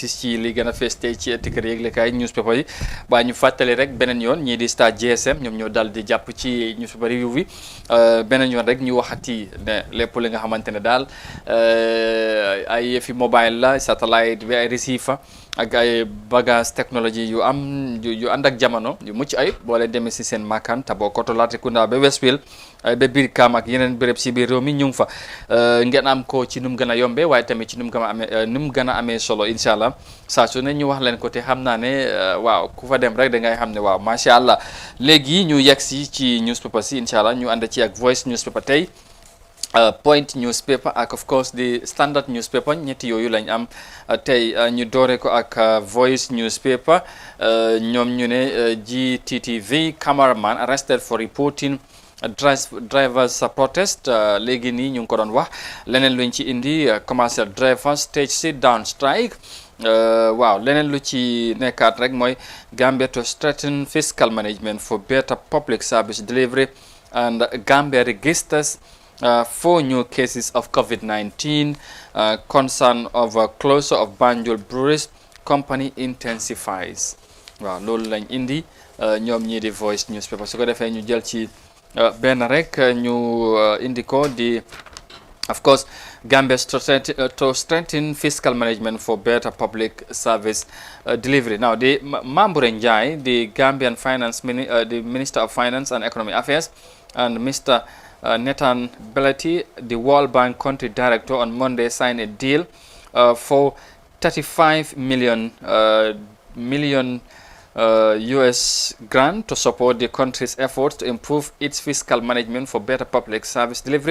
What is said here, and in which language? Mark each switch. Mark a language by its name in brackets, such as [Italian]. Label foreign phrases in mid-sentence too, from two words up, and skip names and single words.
[Wolof] ci li gën a fees tey ci tikkër yëglekaay newspaper yi waaye ñu fàttali rek beneen yoon ñii di Star GSM ñoom ñoo dal di jàpp ci [English] newspaper review [Wolof] bi beneen yoon rek ñu waxati ne lépp li nga xamante ne daal ay yëfi mobile la satellite bi ay receiver ak ay [French] bagage technologie [Wolof] yu am yu ànd ak jamono yu mucc ayib boo leen demee si seen makkaan Tabokoto Latrikunda ba Westfield ba biir Kaam ak yeneen béréb si biir réew mi ñu ngi fa ngeen am ko ci nu mu gën a yombee waaye tamit ci nu mu gën a amee solo [Arabic] incha allah [Wolof] saa su ne ñu wax leen ko te xam naa ne waaw ku fa dem rek da ngay xam ne waaw [Arabic] macha allah [Wolof] léegi ñu yegg si ci newspaper si [Arabic] incha allah [Wolof] ñu ànd ci ak Voice newspaper tey. Point newspaper ak [English] of course the Standard newspaper [Wolof] ñetti yooyu lañ am tey ñu doore ko ak Voice newspaper ñoom ñu ne [English] GTTV cameraman arrested for reporting drivers protest [Wolof] léegi nii ñu ngi ko doon wax leneen luñ ci indi [English] commercial drivers stage sit down strike [Wolof] waaw leneen lu ci nekkaat rek mooy [English] Gambia to strengthen fiscal management for better public service delivery and Gambia registers 4 new cases of COVID-19, concern of closure of Banjul Breweries company intensifies. [Wolof] waaw loolu lañ indi ñoom ñii di Voice newspaper su ko defee ñu jël ci benn rek ñu indi ko di [English] of course Gambia to strengthen fiscal management for better public service delivery. Now the Mambure Njai, the Gambian the Minister of Finance and Economic Affairs, and Mr. Nathan Belati, the World Bank Country Director, on Monday signed a deal for $35 million US grant to support the country's efforts to improve its fiscal management for better public service delivery.